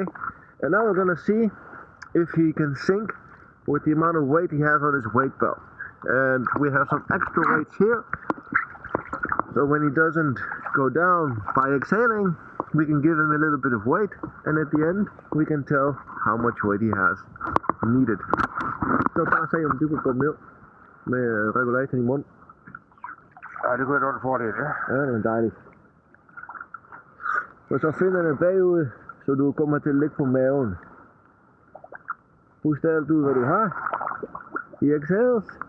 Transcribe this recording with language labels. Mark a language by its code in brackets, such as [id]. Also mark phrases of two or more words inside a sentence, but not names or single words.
[en] And now we're gonna see if he can sink with the amount of weight he has on his weight belt. And we have some extra weights here, so when he doesn't go down by exhaling, we can give him a little bit of weight, and at the end we can tell how much weight he has needed. [da] Så bare se om du kan gå ned med regulatoren i munden. Ja, det kunne jeg godt fordele, ja. Ja, det er dejligt. Og så finder den bagud, så du kommer til at ligge på maven. Pust alt ud, hvad du har. [en] I exhales.